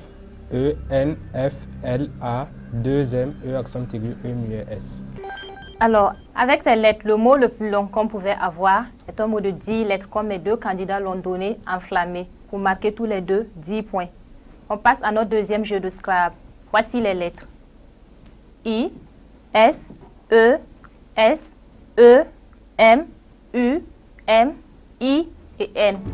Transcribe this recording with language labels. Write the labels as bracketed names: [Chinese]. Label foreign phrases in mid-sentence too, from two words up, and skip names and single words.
[French] E, N, F, L, A, 2 M, E accent aigu, E muet S. Alors, avec ces lettres, le mot le plus long qu'on pouvait avoir est un mot de 10 lettres, comme mes deux candidats l'ont donné, enflammé. Vous marquez tous les deux 10 points. On passe à notre deuxième jeu de Scrabble. Voici les lettres. I, S, E, S, E, M, U, M, I et N.